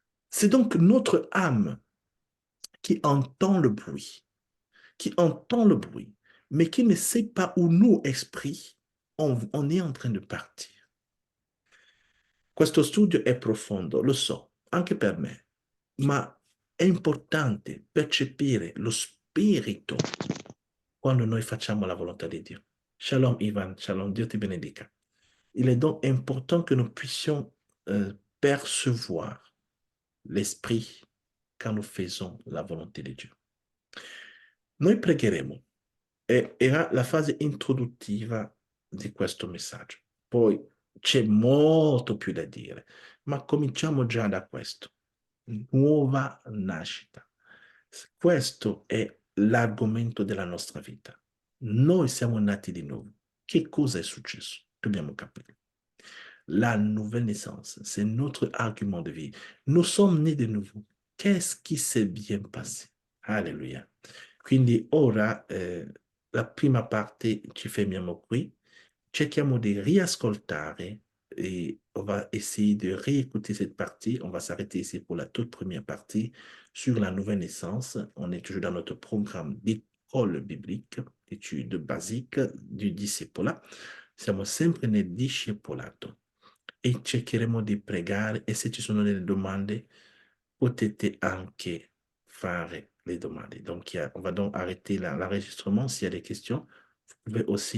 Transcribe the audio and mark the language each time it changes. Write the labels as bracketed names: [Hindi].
[French] C'est donc notre âme qui entend le bruit qui entend le bruit, mais qui ne sait pas où nous, esprits, on est en train de partir. [Italian] Questo studio è profondo, lo so, anche per me, ma è importante percepire lo spirito quando noi facciamo la volontà di Dio. Shalom Ivan, shalom, Dieu te benedica. [French] Il est donc important que nous puissions percevoir l'esprit quand nous faisons la volonté di Dio. [Italian] Noi pregheremo, era la fase introduttiva di questo messaggio. Poi c'è molto più da dire, ma cominciamo già da questo. Nuova nascita. Questo è l'argomento della nostra vita. Noi siamo nati di nuovo. Che cosa è successo? Dobbiamo capire. [French] La nouvelle naissance, c'est notre argument de vie. Nous sommes nés de nouveau. Qu'est-ce qui s'est bien passé? Alléluia. [Italian] Quindi ora la prima parte ci fermiamo qui, cerchiamo di riascoltare [French] et on va essayer de réécouter cette partie. On va s'arrêter ici pour la toute première partie sur la nouvelle naissance. On est toujours dans notre programme d'école biblique, études basiques du discipola. [Italian] Siamo sempre nel discepolato e cercheremo di pregare e se ci sono delle domande potete anche fare les domande. [French] Donc, on va donc arrêter l'enregistrement. S'il y a des questions, vous pouvez aussi